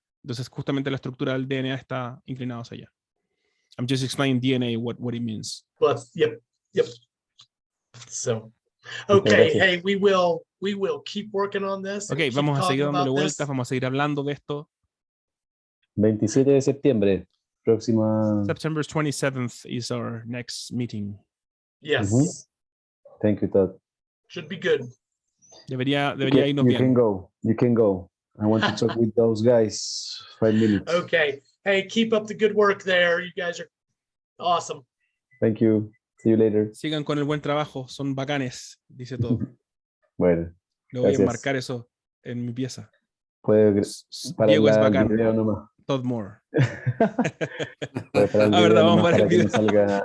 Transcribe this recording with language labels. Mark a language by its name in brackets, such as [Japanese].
[Spanish] Entonces, justamente la estructura del DNA está inclinada hacia allá. [English] I'm just explaining DNA, what it means. But yep. So, okay, hey, we will keep working on this. [Spanish] Okay, vamos a seguir dándole vueltas, vamos a seguir hablando de esto. 27 de septiembre, próxima. [English] September 27th is our next meeting. Yes. Thank you, Todd. Should be good. Debería irnos bien. You can go. I want to talk with those guys 5 minutes. Okay. Hey, keep up the good work there. You guys are awesome. Thank you. See you later. [Spanish] Sigan con el buen trabajo, son bacanes, dice todo. Bueno. Lo voy gracias. a enmarcar eso en mi pieza. Diego es bacán. Nomás. Todd Moore. La verdad, vamos a ver el video. Salga,